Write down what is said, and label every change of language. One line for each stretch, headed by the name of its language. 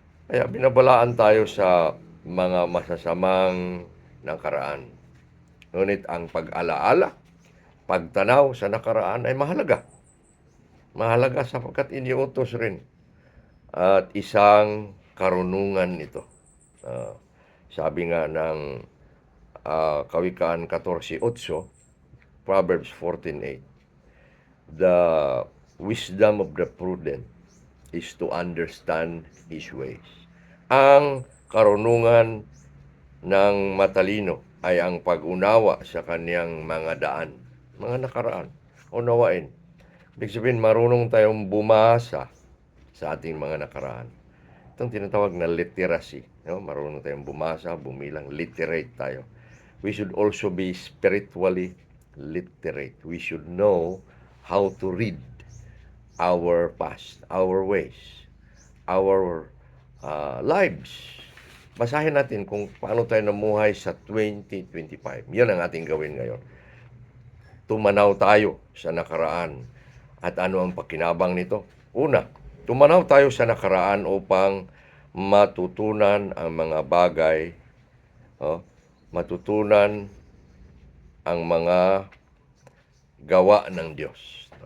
Filipino: Kaya binabalaan tayo sa mga masasamang nakaraan. Ngunit ang pag-alaala, pagtanaw sa nakaraan ay mahalaga. Mahalaga sapagkat iniutos rin at isang karunungan ito. Sabi nga ng Kawikaan 14:8,
English: Proverbs 14:8, the wisdom of the prudent is to understand his ways.
Filipino: Ang karunungan ng matalino ay ang pag-unawa sa kaniyang mga daan, mga nakaraan. Unawain. Ibig sabihin, marunong tayong bumasa sa ating mga nakaraan. Itong tinatawag na literacy. No? Marunong tayong bumasa, bumilang, literate tayo.
English: We should also be spiritually literate. We should know how to read our past, our ways, our lives.
Filipino: Basahin natin kung paano tayo namuhay sa 2025. Yan ang ating gawin ngayon. Tumanaw tayo sa nakaraan at ano ang pakinabang nito. Una, tumanaw tayo sa nakaraan upang matutunan ang mga bagay, matutunan ang mga gawa ng Diyos.